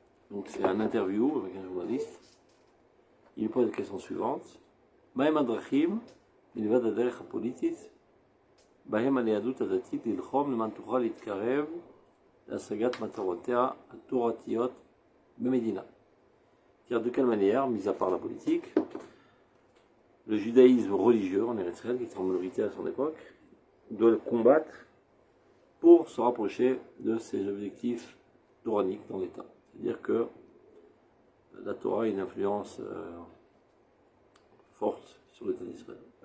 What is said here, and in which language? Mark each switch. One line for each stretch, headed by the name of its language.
French: Donc, c'est un interview avec un journaliste. Il pose la question suivante.
Hebrew: Mahem Adrachim, מלבד הדרך הפוליטית, בהם על היהדות הדתית ללחום למען תוכל להתקרב להשגת מטרותיה התורתיות במדינה.
French: C'est-à-dire de quelle manière, mis à part la politique, le judaïsme religieux en Eretz Israël, qui était en minorité à son époque, doit le combattre pour se rapprocher de ses objectifs toraniques dans l'État. C'est-à-dire que la Torah a une influence forte sur l'État d'Israël.